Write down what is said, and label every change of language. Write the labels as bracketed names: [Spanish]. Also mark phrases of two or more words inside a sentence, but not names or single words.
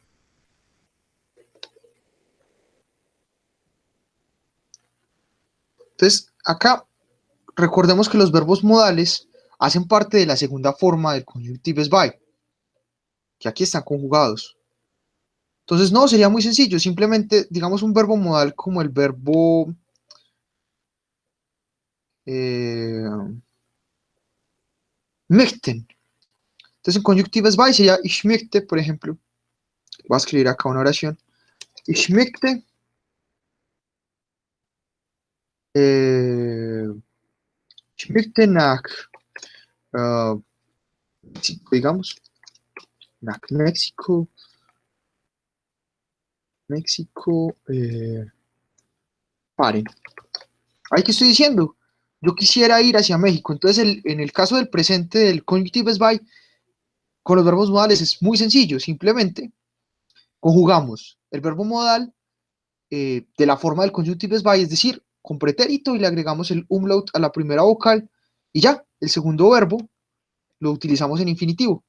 [Spanish] Entonces, acá recordemos que los verbos modales hacen parte de la segunda forma del [German] conjunctives by, [Spanish] que aquí están conjugados. Entonces, no, sería muy sencillo, simplemente digamos un verbo modal como el verbo möchten. Entonces, en [German] conjunctives by [Spanish] sería [German] ich möchte, [Spanish] por ejemplo. Voy a escribir acá una oración. [German] Ich möchte, eh, ich möchte nach, [Spanish] México, digamos, nach México, México, paren. Ahí que estoy diciendo, yo quisiera ir hacia México. Entonces, en el caso del presente del [German] conjunctives by, [Spanish] con los verbos modales es muy sencillo, simplemente conjugamos el verbo modal de la forma del [German] conjunctives by, [Spanish] es decir, con pretérito y le agregamos el umlaut a la primera vocal y ya, el segundo verbo lo utilizamos en infinitivo.